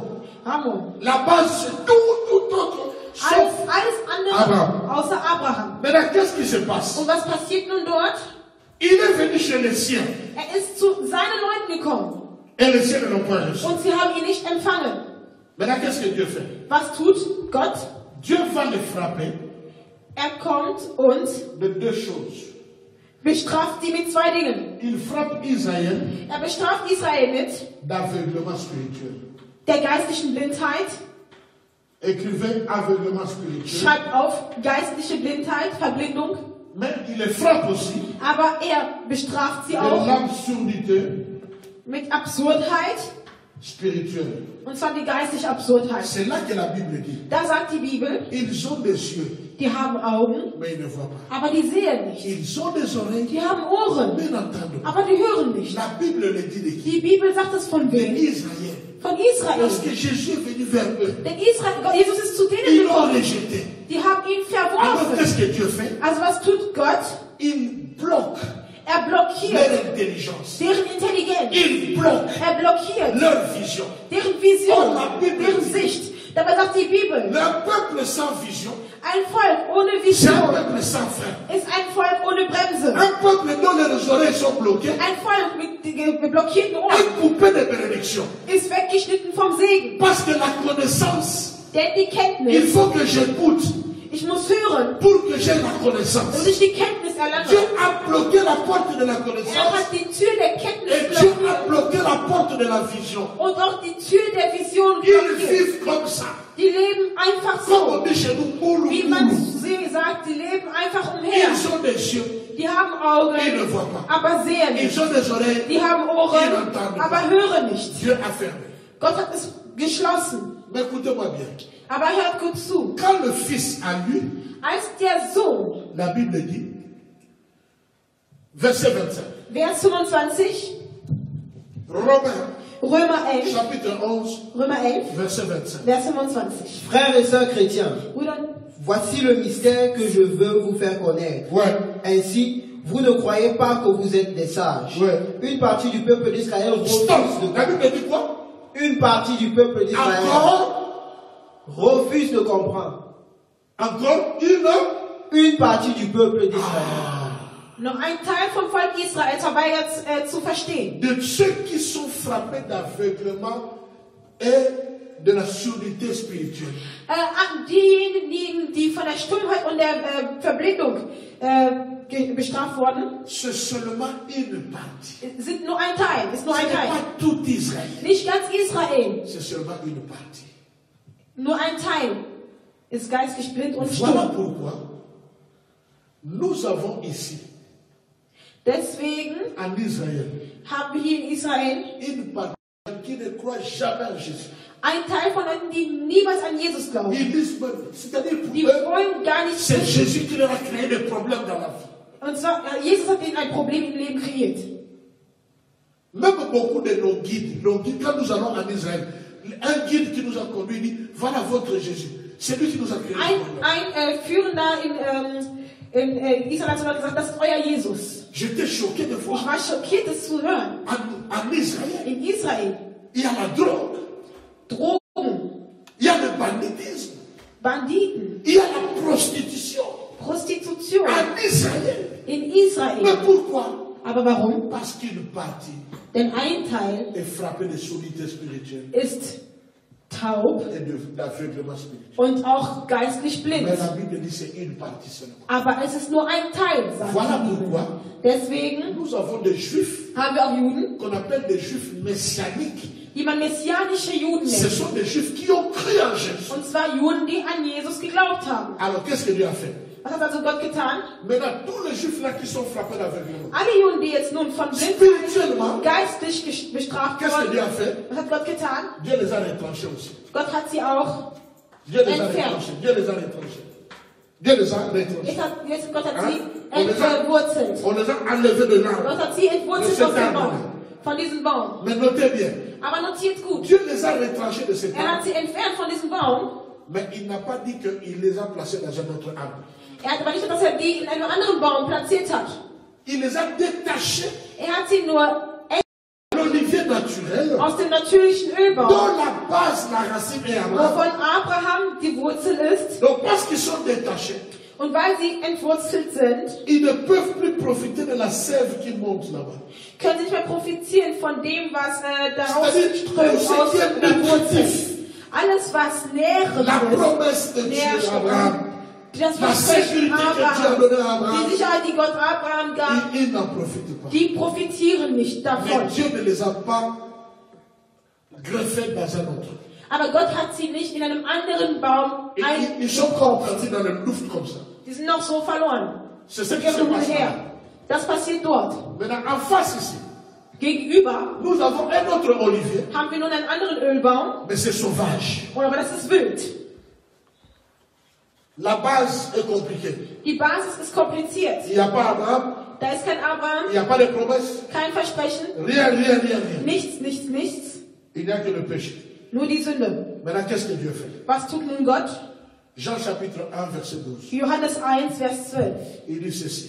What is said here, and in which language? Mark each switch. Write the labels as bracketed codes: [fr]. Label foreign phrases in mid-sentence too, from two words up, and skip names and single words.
[fr] Ammon. La base, c'est tout autre, sauf [de] Alles andere, Abraham. außer Abraham. [fr] Maintenant, qu'est-ce qui se passe? [de] Und was passiert nun dort? [fr] Il est venu chez les siens. [de] Ist zu seinen Leuten gekommen. [fr] Et les siens ne l'ont pas reçu. [de] Und sie haben ihn nicht empfangen. [fr] Maintenant, qu'est-ce que Dieu fait? [de] Was tut Gott? [fr] Dieu va les frapper [de] Kommt und [fr] de 2 choses. [de] bestraft sie mit 2 Dingen. [fr] Il frappe Israël [de] Bestraft Israel mit [fr] d'aveuglement spirituel. [de] der geistlichen Blindheit. [fr] Écrivez aveuglement spirituel. [de] Schreibt auf geistliche Blindheit, Verblindung. [fr] Mais il les frappe aussi [de] Aber bestraft sie [fr] de [de] auch [fr] l'absurdité [de] mit Absurdheit. [fr] spirituelle. [de] Und zwar die geistliche Absurdheit. [fr] C'est là que la Bible dit. [de] Da sagt die Bibel, [fr] Ils ont des yeux, [de] die haben Augen, [fr] mais ils ne voient pas. [de] aber die sehen nicht. [fr] Ils ont des oreilles, [de] Die haben Ohren, [fr] mais n'entendent pas. [de] aber die hören nicht. [fr] La Bible le dit de qui? [de] Die Bibel sagt es von [fr] De [de] wem? [fr] Israël. [de] Von Israel. [fr] Parce que Jésus est venu vers eux. [de] Denn Jesus ist zu denen [fr] Ils l'ont [de] gekommen. [fr] rejeté. [de] Die haben ihn [fr] Alors qu'est-ce [de] verworfen. [fr] que Dieu fait? [de] Also was tut Gott? [fr] Il bloque [de] Blockiert [fr] leur intelligence. [de] deren Intelligenz. [fr] Il bloque [de] Blockiert [fr] leur vision. [de] deren Vision, [fr] Oh, la Bible [de] deren [fr] dit. [de] Sicht. Dabei sagt die Bibel, [fr] Le peuple sans vision, [de] ein Volk ohne [fr] c'est un [de] Vision [fr] peuple sans frein. [de] ist ein Volk ohne Bremse. [fr] Un peuple dont les oreilles sont bloquées, [de] Ein Volk mit blockierten Ohren [fr] un coupé de bénédiction. [de] ist weggeschnitten vom Segen. [fr] Parce que la connaissance, [de] Denn die [fr] il [de] Kenntnis, [fr] faut que j'écoute [de] ich muss hören, [fr] pour que j'aie la connaissance. [de] dass ich die Kenntnis erlange. [fr] Dieu a bloqué la porte de la [de] Er [fr] connaissance [de] hat die Tür der Kenntnis [fr] et Dieu a [de] blockiert [fr] bloqué la porte de la vision. [de] und auch die Tür der Vision [fr] Ils [de] blockiert. [fr] vivent comme ça. [de] Die leben einfach [fr] Comme on [de] so. [fr] dit chez nous, moulou, [de] Wie man [fr] moulou. [de] sagt, die leben einfach umher. [fr] Ils ont des yeux, [de] Die haben [fr] ils ne [de] Augen, [fr] voient pas. [de] aber sehen [fr] Ils [de] nicht. [fr] ont des oreilles, [de] Die haben [fr] ils [de] Ohren, [fr] n'entendent pas. [de] aber hören nicht. [fr] Dieu a fermé. [de] Gott hat es geschlossen. [fr] Mais écoutez-moi bien. [de] Aber hört gut zu. [fr] Quand le Fils a lu, [de] Als der Sohn, [fr] la Bible dit, verset 25, [de] Vers 25, [fr] Romains, [de] Römer 11, [fr] chapitre 11, [de] Römer 11, [fr] verset 25. [de] Vers 25. [fr] Frères et sœurs chrétiens, [de] Brüder, [fr] voici le mystère que je veux vous faire connaître. Ouais. Ainsi, vous ne croyez pas que vous êtes des sages. Ouais. Une partie du peuple d'Israël refuse de La Bible dit quoi? Une partie du peuple d'Israël refuse de comprendre. Encore une partie du peuple d'Israël. [de] Noch ein Teil vom Volk Israel verweigert zu verstehen. [fr] De ceux qui sont frappés d'aveuglement et de la surdité spirituelle. [de] Diejenigen, die von der Stummheit und der Verblindung bestraft wurden, [fr] c'est seulement une partie. [de] Sind nur ein Teil, ist nur ein Teil. [fr] Pas tout Israël. [de] Nicht ganz Israel. [fr] C'est seulement une partie. [de] Nur ein Teil ist geistlich blind und stumm. [fr] Voilà pourquoi nous avons ici, [de] deswegen, [fr] en Israël, [de] haben wir hier in Israel [fr] une partie qui ne croit jamais en Jésus. [de] Ein Teil von Leuten, die niemals an Jesus glauben. [fr] C'est-à-dire pour [de] die [fr] eux, [de] wollen gar nicht. [fr] C'est Jésus qui leur a créé des problèmes dans la vie. [de] Und zwar, Jesus hat ihnen ein Problem im Leben kreiert. [fr] Même beaucoup de nos guides, quand nous allons en Israël, un guide qui nous a conduit dit, voilà votre Jésus. C'est lui qui nous a créé. [de] Ein Führender in Israel hat sogar gesagt, das ist euer Jesus. [fr] J'étais choqué de voir. [de] Ich war schockiert, das zu hören. [fr] En Israël, [de] in Israel, [fr] il y a la drogue. [de] Drogen. [fr] Il y a le banditisme. [de] Banditen. [fr] Il y a la prostitution. [de] Prostitution. [fr] En Israël. [de] In Israel. [fr] Mais pourquoi? [de] Aber warum? [fr] Parce qu'une partie [de] Denn ein Teil [fr] est frappé de surdité spirituelle. [de] Ist taub und auch geistlich blind. Aber es ist nur ein Teil, sagt [fr] voilà [de] die Bibel. Deswegen haben wir auch Juden, die man messianische Juden nennt. Und zwar Juden, die an Jesus geglaubt haben. [fr] Alors, qu'est-ce que Dieu a fait? [de] Was hat also Gott getan? Alle Juden, die jetzt nun von Blindheit geistlich bestraft wurden, was hat Gott getan? Gott hat sie auch entfernt. Gott hat sie entwurzelt. Gott hat sie entwurzelt von diesem Baum. Aber notiert gut. Hat sie entfernt von diesem Baum. [fr] Mais il n'a pas dit qu'il les a placés dans un autre arbre. [de] Hat aber nicht, dass die in einem anderen Baum platziert hat. [fr] Il les a détachés. [de] Hat sie nur [fr] l'olivier naturel, [de] aus dem natürlichen Ölbaum, [fr] dont la base, la racine est Abraham. [de] Wovon Abraham die Wurzel ist. [fr] Donc parce qu'ils sont détachés, [de] und weil sie entwurzelt sind, [fr] ils ne peuvent plus profiter de la sève qui monte là-bas. [de] Können sie nicht mehr profitieren von dem, was daraus strömt aus der Wurzel. Alles, was nähren das Versprechen Abraham, die Sicherheit, die Gott Abraham gab, die profitieren nicht davon. Aber Gott hat sie nicht in einem anderen Baum eingekauft. Die sind noch so verloren. Das passiert dort. Gegenüber haben wir nun einen anderen Ölbaum. Aber das ist wild. [fr] La base est compliquée. [de] Die Basis ist kompliziert. [fr] Il n'y a pas Abraham. [de] Da ist kein Abraham. [fr] Il n'y a pas de promesse. [de] Kein Versprechen. [fr] Rien. [de] Nichts. [fr] Il n'y a que le péché. [de] Nur die Sünde. [fr] Maintenant, qu'est-ce que Dieu fait? [de] Was tut nun Gott? [fr] Jean chapitre 1 verset 12. [de] Johannes 1 Vers 12. [fr] Il dit ceci.